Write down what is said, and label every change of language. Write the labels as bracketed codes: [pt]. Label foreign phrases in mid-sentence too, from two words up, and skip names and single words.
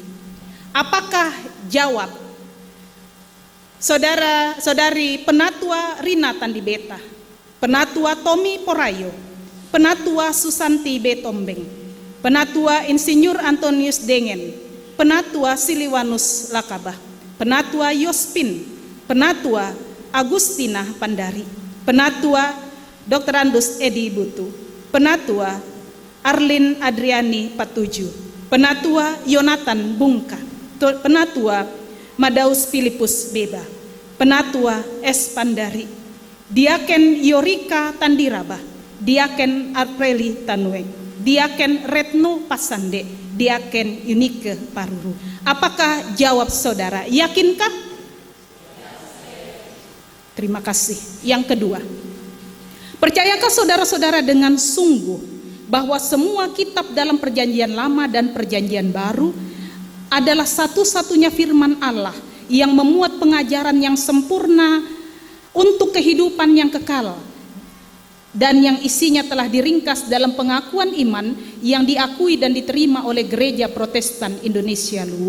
[id] Apakah jawab saudara-saudari penatua Rina Tandibeta, penatua Tommy Porayo, penatua Susanti Betombeng, penatua Insinyur Antonius Dengen, penatua Siliwanus Lakabah, penatua Yospin, penatua Agustina Pandari, penatua Dr. Andus Edi Butu, penatua Arlin Adriani Patuju, penatua Yonatan Bungka, penatua Madaus Filipus Beba, penatua S. Pandari, diaken Yorika Tandiraba, diaken Arpreli Tanueng, diaken Retno Pasande, diaken Unike Paruru. Apakah jawab saudara? Yakinkah? Terima kasih. Yang kedua, percayakah saudara-saudara dengan sungguh bahwa semua kitab dalam perjanjian lama dan perjanjian baru adalah satu-satunya firman Allah yang memuat pengajaran yang sempurna untuk kehidupan yang kekal dan yang isinya telah diringkas dalam pengakuan iman yang diakui dan diterima oleh Gereja Protestan Indonesia Luwu?